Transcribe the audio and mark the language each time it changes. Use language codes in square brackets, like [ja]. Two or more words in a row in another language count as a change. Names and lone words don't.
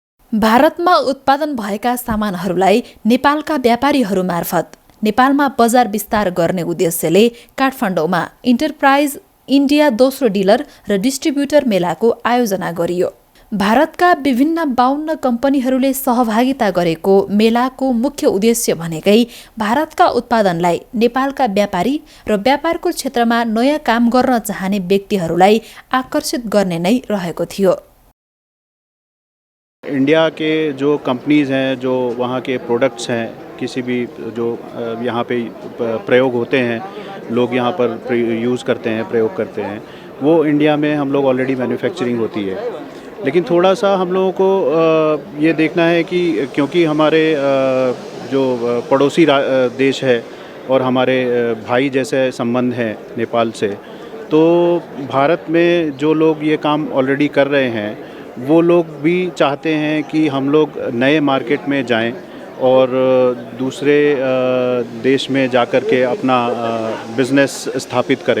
[ne] भारतमा उत्पादन भएका सामानहरूलाई नेपालका व्यापारीहरू मार्फत नेपालमा बजार विस्तार गर्ने उद्देश्यले काठमाडौँमा इन्टरप्राइज इन्डिया दोस्रो डिलर र डिस्ट्रिब्युटर मेलाको आयोजना गरियो। भारतका विभिन्न 52 कम्पनीहरूले सहभागिता गरेको मेलाको मुख्य उद्देश्य भनेकै भारतका उत्पादनलाई नेपालका व्यापारी र व्यापारको क्षेत्रमा नयाँ काम गर्न चाहने व्यक्तिहरूलाई आकर्षित गर्ने नै रहेको थियो। [hi] इंडिया के जो कंपनीज़ हैं, जो वहाँ के प्रोडक्ट्स हैं, किसी भी जो यहाँ पे प्रयोग होते हैं, लोग यहाँ पर यूज़ करते हैं, प्रयोग करते हैं, वो इंडिया में हम लोग [en] already manufacturing [hi] होती है। लेकिन थोड़ा सा हम लोगों को ये देखना है कि क्योंकि हमारे जो पड़ोसी देश है और हमारे भाई जैसे संबंध हैं नेपाल से, तो भारत में जो लोग ये काम ऑलरेडी कर रहे हैं वो लोग भी चाहते हैं कि हम लोग नए मार्केट में जाएं और दूसरे देश में जाकर के अपना बिज़नेस स्थापित करें।